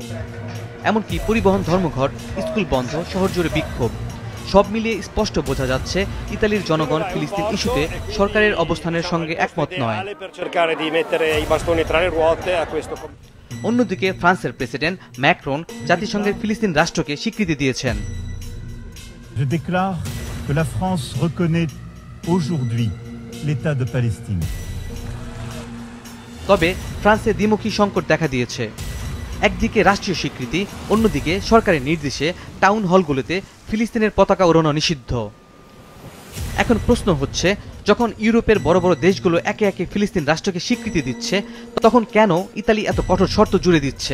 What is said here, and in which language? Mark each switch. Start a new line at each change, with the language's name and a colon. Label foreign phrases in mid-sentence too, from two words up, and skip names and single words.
Bangla: এমনকি পরিবহন ধর্মঘট, স্কুল বন্ধ, শহর জুড়ে বিক্ষোভ। সব মিলিয়ে স্পষ্ট বোঝা যাচ্ছে ইতালির জনগণ ফিলিস্তিন ইস্যুতে সরকারের অবস্থানের সঙ্গে একমত নয়। অন্যদিকে ফ্রান্সের প্রেসিডেন্ট ম্যাক্রন জাতিসংঘের ফিলিস্তিন রাষ্ট্রকে স্বীকৃতি দিয়েছেন।
French: Je déclare que la France reconnaît aujourd'hui l'État de Palestine.
Bangla: তবে ফ্রান্সে দ্বিমুখী সংকট দেখা দিয়েছে। একদিকে রাষ্ট্রীয় স্বীকৃতি, অন্যদিকে সরকারের নির্দেশে টাউন হলগুলোতে ফিলিস্তিনের পতাকা ওড়ানো নিষিদ্ধ। এখন প্রশ্ন হচ্ছে, যখন ইউরোপের বড় বড় দেশগুলো একে একে ফিলিস্তিন রাষ্ট্রকে স্বীকৃতি দিচ্ছে, তখন কেন ইতালি এত কঠোর শর্ত জুড়ে দিচ্ছে?